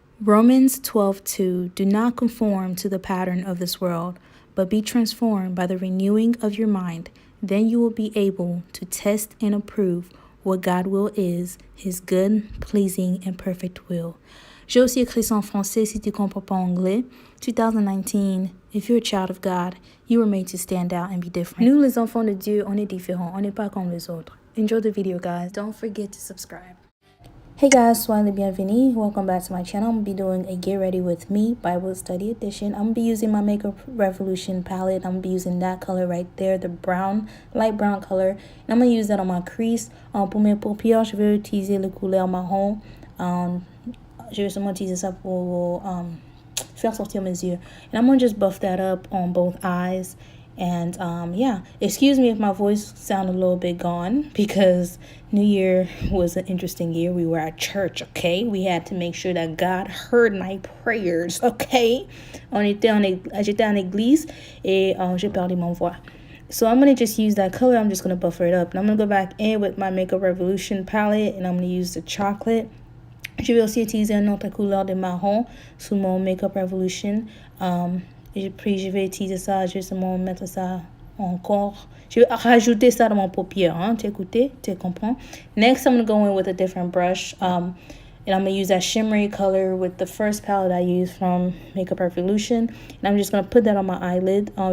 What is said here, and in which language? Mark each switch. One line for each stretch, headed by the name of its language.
English: Romans 12:2 Do not conform to the pattern of this world, but be transformed by the renewing of your mind. Then you will be able to test and approve what God's will is, his good, pleasing, and perfect will.
French: J'ai aussi écrit ça en français si tu comprends pas anglais.
English: 2019, if you're a child of God, you were made to stand out and be different.
French: Nous, les enfants de Dieu, on est différents. On n'est pas comme les autres.
English: Enjoy the video, guys. Don't forget to subscribe. Hey guys,
French: soyez les bienvenus.
English: Welcome back to my channel. I'm going to be doing a Get Ready With Me Bible Study Edition. I'm going to be using my Makeup Revolution palette. I'm going to be using that color right there, the brown, light brown color. And I'm going to use that on my crease.
French: Pour mes paupières, je vais utiliser le couleur marron. Je vais seulement utiliser ça pour faire sortir mes yeux.
English: And I'm going to just buff that up on both eyes. And yeah, excuse me if my voice sounded a little bit gone because New Year was an interesting year. We were at church, okay? We had to make sure that God heard my prayers, okay?
French: J'étais en église et j'ai perdu mon voix.
English: So I'm going to just use that color. I'm just going to buffer it up. And I'm going to go back in with my Makeup Revolution palette and I'm going to use the chocolate.
French: Je vais aussi utiliser une autre couleur de marron sous mon Makeup Revolution. Et puis, je vais utiliser ça, justement, mettre ça encore. Je vais rajouter ça dans mon paupière, hein. Tu écoutes, tu comprends?
English: Next, I'm going to go in with a different brush. And I'm going to use that shimmery color with the first palette I used from Makeup Revolution. And I'm just going to put that on my eyelid.